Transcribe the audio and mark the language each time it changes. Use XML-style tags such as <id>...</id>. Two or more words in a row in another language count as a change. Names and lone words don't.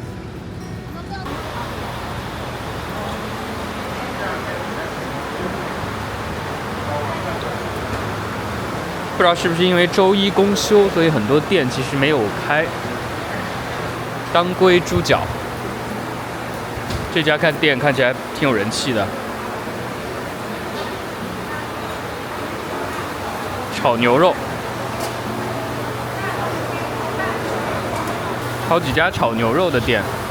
<zh>不知道是不是因为周一公休，所以很多店其實沒有開。當歸豬腳，這家店看起來挺有人氣的。炒牛肉，好幾家炒牛肉的店。</zh>